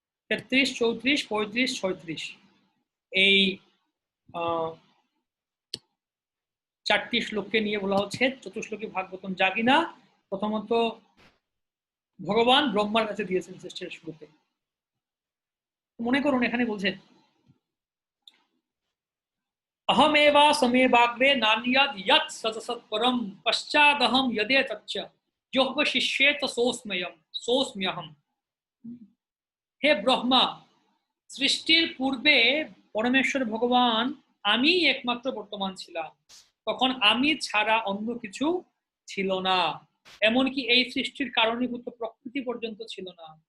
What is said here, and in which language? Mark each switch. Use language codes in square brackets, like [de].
[bn] 33, 34, 35, 36 এই চারটি শ্লোককে নিয়ে বলা হচ্ছে চতুশ্লোকী ভাগবতম, যা কিনা প্রথমত ভগবান ব্রহ্মার কাছে দিয়েছেন সৃষ্টির শুরুতে। মনে করুন এখানে বলছেন [sa] अहमेवा समेवाग्रे नान्यद यत् सतसत्परम पश्चादहम यदे तच्च योऽवशिष्येत सोऽस्म्यहम्। [bn] হে ব্রহ্মা, সৃষ্টির পূর্বে পরমেশ্বর ভগবান আমি একমাত্র বর্তমান ছিলাম, তখন আমি ছাড়া অন্য কিছু ছিল না, এমনকি এই সৃষ্টির কারণীভূত প্রকৃতি পর্যন্ত ছিল না।